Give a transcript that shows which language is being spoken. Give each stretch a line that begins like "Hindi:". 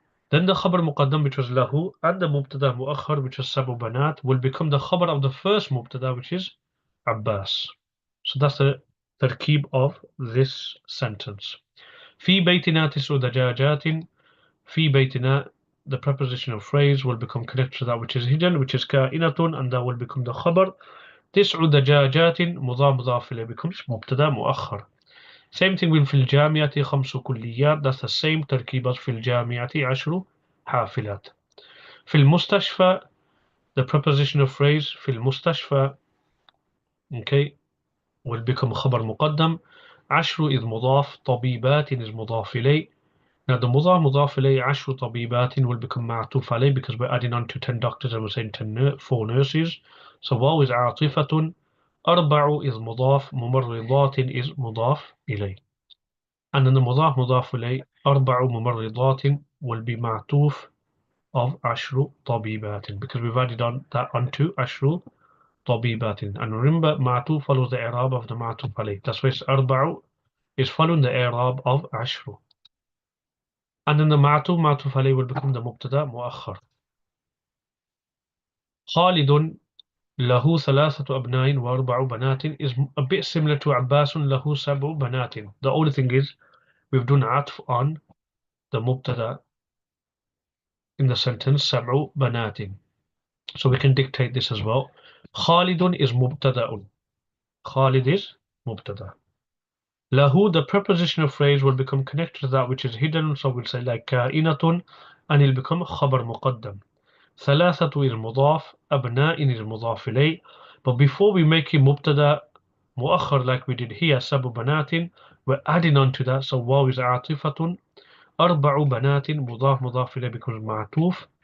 English: Then the khabar muqaddam, which was lahu, and the mubtada muakhar, which was sab'u banat, will become the khabar of the first mubtada, which is Abbas. So that's the tarkib of this sentence.
Arabic: في بيتنا تسع دجاجات. في بيتنا,
English: the prepositional phrase will become connected to that which is hidden, which is كائنة, and that will become the khabar.
Arabic: تسع دجاجات مضاف مضاف إليه becomes مبتدا مؤخر.
English: Same thing with
Arabic: في الجامعة خمس كليات.
English: That's the same
Arabic: تركيب as في الجامعة عشر حافلات.
English: في المستشفى, the prepositional phrase في المستشفى, okay, will become خبر مقدم.
Arabic: عشر is مضاف, طبيبات is مضاف إليه.
English: Now the مضاف إليه عشر طبيبات will become معطوف عليه because we're adding on to 10 doctors and we're saying 4 nurses.
Arabic: So واو is عاطفة. أربع is مضاف, ممرضات is مضاف إليه.
English: And then the مضاف إليه أربع ممرضات will be معطوف of عشر طبيبات because we've added on that onto عشر طبيبات. And remember, معطوف follows the إعراب of the معطوف عليه. That's why it's أربع is following the إعراب of عشر. And then the معطوف عليه will become the مبتدا مؤخر.
Arabic: خالد له ثلاثة أبناء وأربع بنات
English: is a bit similar to
Arabic: عباس له سبع بنات.
English: The only thing is we've done عطف on the مبتدا in the sentence سبع بنات. So we can dictate this as well.
Arabic: خالد is مبتدا.
English: Khalid is mubtada. Lahu, the prepositional phrase, will become connected to that which is hidden, so we'll say like ka'inatun, and it'll become khabar muqaddam. Thalathatu is mudaf, abna'in is mudaf ilay. But before we make him mubtada muakhar like we did here, sabu banatin, we're adding on to that, so waw is atifatun, arba'u banatin, mudaf ilay becomes ma'tuf.